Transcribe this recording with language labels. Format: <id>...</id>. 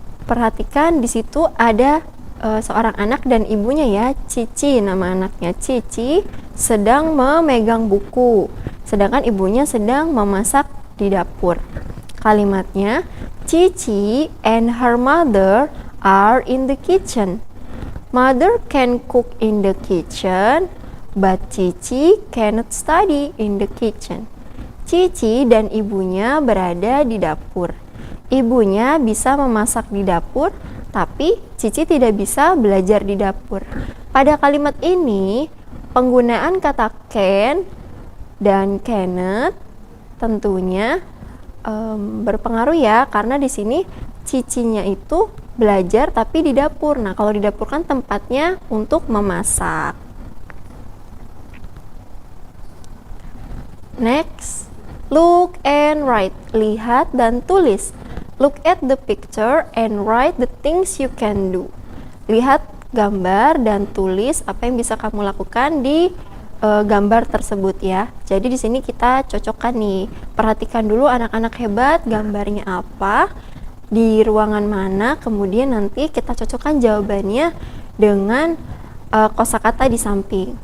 <id>Perhatikan di situ ada seorang anak dan ibunya ya, Cici, nama anaknya Cici sedang memegang buku, sedangkan ibunya sedang memasak di dapur. Kalimatnya,</id> <en>Cici and her mother are in the kitchen. Mother can cook in the kitchen, but Cici cannot study in the kitchen.</en> <id>Cici dan ibunya berada di dapur. Ibunya bisa memasak di dapur, tapi Cici tidak bisa belajar di dapur. Pada kalimat ini, penggunaan kata can dan cannot tentunya berpengaruh ya, karena di sini Cicinya itu belajar tapi di dapur. Nah, kalau di dapur kan tempatnya untuk memasak.</id> <en>Next, Look and write.</en> <id>Lihat dan tulis.</id> <en>Look at the picture and write the things you can do.</en> <id>Lihat gambar dan tulis apa yang bisa kamu lakukan di gambar tersebut ya. Jadi di sini kita cocokkan nih. Perhatikan dulu anak-anak hebat, gambarnya apa, di ruangan mana, kemudian nanti kita cocokkan jawabannya dengan kosakata di samping.</id>